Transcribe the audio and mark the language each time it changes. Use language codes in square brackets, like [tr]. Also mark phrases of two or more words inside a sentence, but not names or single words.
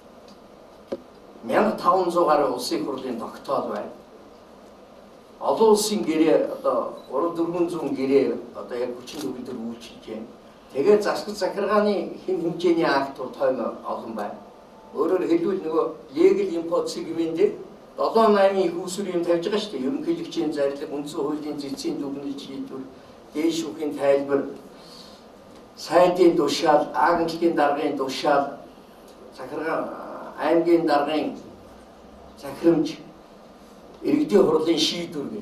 [mn] 1500 гаруй улсын хурлын тогтоол байна. Олон улсын гэрээ одоо 300-400 гэрээ одоо яг 40 төгөлдөр үйлчилж байна. Тэгээ засаг захиргааны хэмжээний актууд тойно олон байна. Өөрөөр хэлбэл нөгөө [en] legal import segment- [mn] ийг 7-8 их усүр юм тавьж байгаа шүү дээ. Ерөнхийлөгчийн зарлиг, үндсэн хуулийн зэцсийн дүгнэлт шийдвэр, дээд шүүхийн тайлбар, сайдын тушаал, агентлгийн даргын тушаал, захиргаан аймгийн даргын захирамж, иргэдийн хурлын шийдвэр гэх.